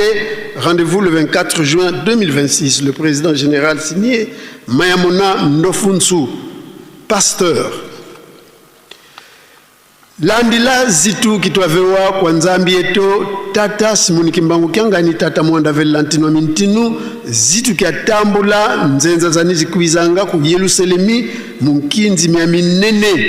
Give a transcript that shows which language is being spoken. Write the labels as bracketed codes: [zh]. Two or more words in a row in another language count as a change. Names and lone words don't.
[fr] Rendez-vous le 24 juin 2026. Le président général signé Mayamona Ndofunsu, pasteur. [kg] Landila zitu kitwavewa kwa nzambi eto tata Simoni Kimbangu Kyangani tata mwanda velantino mintinu zitu kia tambula nzenza zanizi kuizanga ku Yerusalemi munkinzi miaminene.